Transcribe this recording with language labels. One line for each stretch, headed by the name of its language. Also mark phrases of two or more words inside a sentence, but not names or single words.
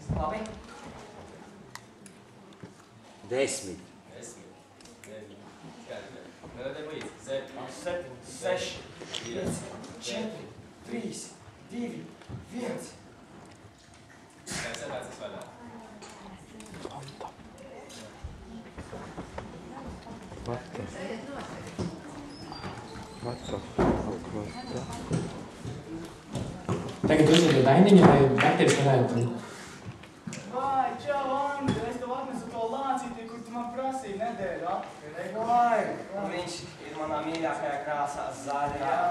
Latvian: Labi? 10. 10. 9. Skaidri. Nevedē līdzi. 7. 7, 6, 5, 4, 3, 2, 1. Kāds ir tāds vaļā?
English: What the fuck was that?
Latvian: Tagad uzdodiet Dainiņu, lai dakteris varētu. Vai, čau, Andri, es tev atnesu to lācīti, kur tu man prasīji nedēļu atpakaļ. Vai! Viņš ir manā mīļākajā krāsā zaļā.